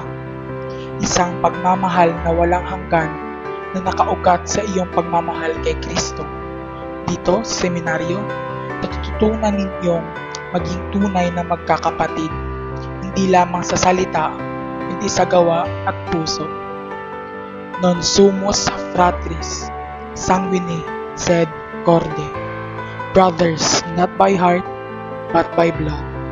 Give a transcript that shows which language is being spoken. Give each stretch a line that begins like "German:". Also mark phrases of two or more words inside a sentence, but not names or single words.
Filipino: Isang pagmamahal na walang hanggan na nakaugat sa iyong pagmamahal kay Kristo. Dito sa seminaryo, natututunan ninyong maging tunay na magkakapatid, hindi lamang sa salita, kundi sa gawa at puso.
Latin: Non sumus fratris, sanguine sed corde.
English: Brothers, not by heart, but by blood.